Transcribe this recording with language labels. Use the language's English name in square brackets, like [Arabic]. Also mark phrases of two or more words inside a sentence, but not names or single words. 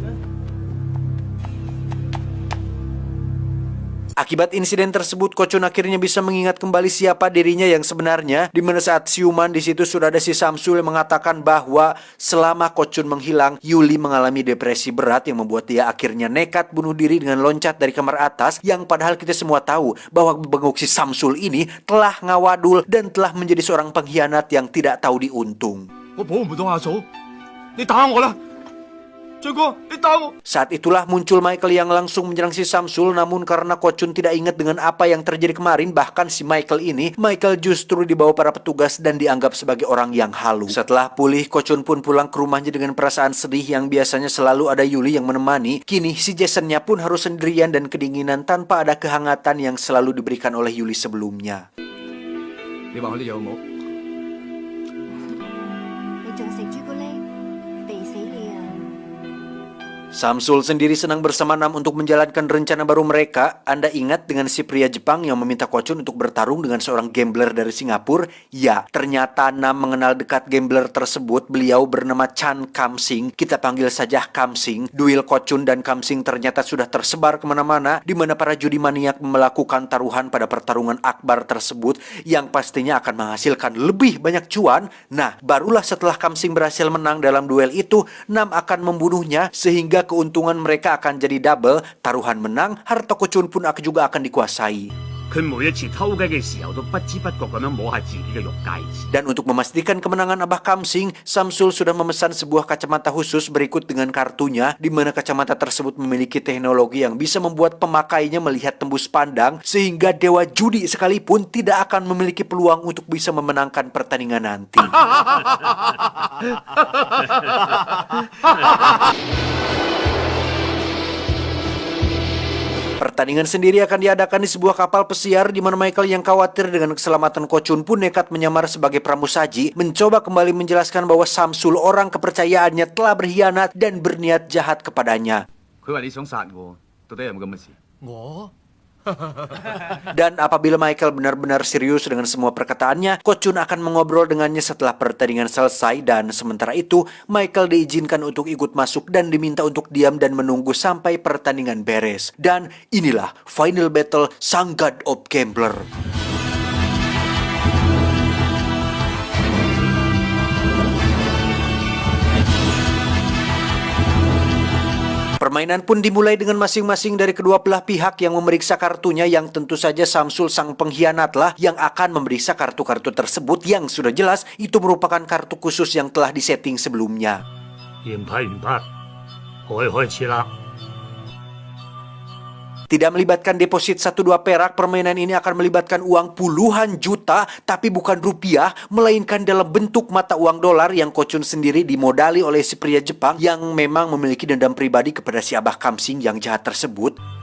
[Indonesian] Akibat insiden tersebut, Ko Chun akhirnya bisa mengingat kembali siapa dirinya yang sebenarnya, di mana saat siuman di situ sudah ada si Samsul yang mengatakan bahwa selama Ko Chun menghilang, Yuli mengalami depresi berat yang membuat dia akhirnya nekat bunuh diri dengan loncat dari kamar atas, yang padahal kita semua tahu bahwa bengok si Samsul ini telah ngawadul dan telah menjadi seorang pengkhianat yang tidak tahu diuntung. [Cantonese] 我保唔到阿嫂，你打我啦！俊哥，你 [Indonesian] Saat itulah muncul Michael yang langsung menyerang si Samsul, namun karena Ko Chun tidak ingat dengan apa yang terjadi kemarin, bahkan si Michael justru dibawa para petugas dan dianggap sebagai orang yang halu. Setelah pulih, Ko Chun pun pulang ke rumahnya dengan perasaan sedih yang biasanya selalu ada Yuli yang menemani. Kini si Jasonnya pun harus sendirian dan kedinginan tanpa ada kehangatan yang selalu diberikan oleh Yuli sebelumnya. [Cantonese] 你話佢哋有冇？你仲食朱古力？肥死你啊！ [Indonesian] Samsul sendiri senang bersama Nam untuk menjalankan rencana baru mereka. Anda ingat dengan si pria Jepang yang meminta Ko Chun untuk bertarung dengan seorang gambler dari Singapura? Ya, ternyata Nam mengenal dekat gambler tersebut. Beliau bernama Chan Kam Sing. Kita panggil saja Kam Sing. Duel Ko Chun dan Kam Sing ternyata sudah tersebar kemana-mana, di mana para judi maniak melakukan taruhan pada pertarungan akbar tersebut yang pastinya akan menghasilkan lebih banyak cuan. Nah, barulah setelah Kam Sing berhasil menang dalam duel itu, Nam akan membunuhnya sehingga keuntungan mereka akan jadi double. Taruhan menang, harta Ko Chun pun juga akan dikuasai. [Cantonese] 佢每一次偷雞嘅時候都不知不覺咁樣摸下自己嘅玉戒指。 [Indonesian] Dan untuk memastikan kemenangan Abah Kam Sing, Samsul sudah memesan sebuah kacamata khusus berikut dengan kartunya, di mana kacamata tersebut memiliki teknologi yang bisa membuat pemakainya melihat tembus pandang, sehingga dewa judi sekalipun tidak akan memiliki peluang untuk bisa memenangkan pertandingan nanti. Pertandingan sendiri akan diadakan di sebuah kapal pesiar, di mana Michael yang khawatir dengan keselamatan Ko Chun pun nekat menyamar sebagai pramusaji, mencoba kembali menjelaskan bahwa Samsul orang kepercayaannya telah berkhianat dan berniat jahat kepadanya. [Cantonese] 佢話你想殺我，到底有冇咁嘅事？ [Indonesian] Dan apabila Michael benar-benar serius dengan semua perkataannya, Ko Chun akan mengobrol dengannya setelah pertandingan selesai. Dan sementara itu, Michael diizinkan untuk ikut masuk dan diminta untuk diam dan menunggu sampai pertandingan beres. Dan inilah [English] final battle [Indonesian] Sang God of Gambler. Permainan pun dimulai dengan masing-masing dari kedua belah pihak yang memeriksa kartunya, yang tentu saja Samsul sang pengkhianatlah yang akan memeriksa kartu-kartu tersebut yang sudah jelas itu merupakan kartu khusus yang telah disetting sebelumnya. [Cantonese] 驗牌完畢，可以開始啦。 [Indonesian] Tidak melibatkan deposit 1-2 perak, permainan ini akan melibatkan uang puluhan juta, tapi bukan rupiah, melainkan dalam bentuk mata uang dolar yang Ko Chun sendiri dimodali oleh si pria Jepang yang memang memiliki dendam pribadi kepada si Abah Kam Sing yang jahat tersebut.